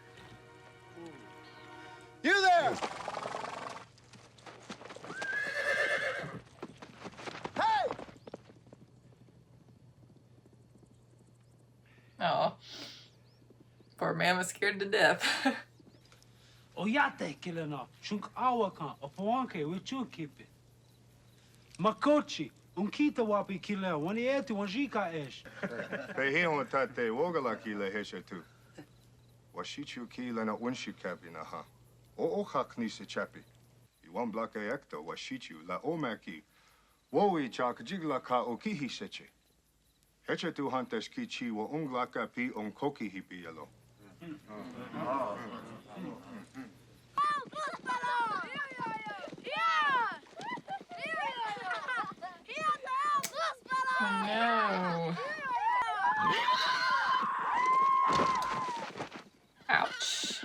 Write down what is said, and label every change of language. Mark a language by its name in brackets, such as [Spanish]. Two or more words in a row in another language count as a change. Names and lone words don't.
[English] You there! Hey! Oh. Poor man was scared to death. [Lakota] Oyate kilena, shunk awakan, opoanke, wichu kipe. Makochi, unkita wapi kile, wani etu wanjika esh. Pehi on tate wogala kile heshetu. Washichu kile na unshikapi na ha. O hakni se chapi. Iwan blake ekto washichu la omaki. Wowi chak jigla ka okihi seche. Hechetu hantes kichi wa unglaka pi onkoki hipi yelo. [English] Oh no. Ouch.